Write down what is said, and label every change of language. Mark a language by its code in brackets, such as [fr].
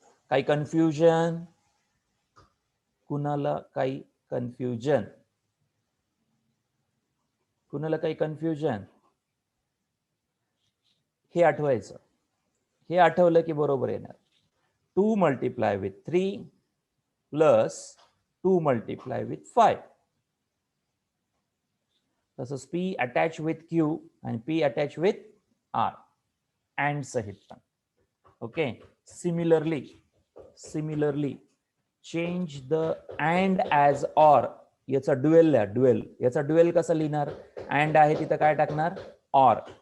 [mr] काही कन्फ्युजन? कुणाला काही कन्फ्युजन? कुणाला काही कन्फ्युजन? हे आठवायचं, हे आठवलं की बरोबर येणार. [en] 2 multiply with 3 plus 2 multiply with 5. [mr] तसंच P अटॅच विथ Q आणि P attach with R and सहित. [en] Okay, similarly change the and as or. [mr] याचा ड्युएल लिहा, ड्युएल. याचा ड्युएल कसा लिहिणार, अँड आहे तिथं काय टाकणार, ऑर.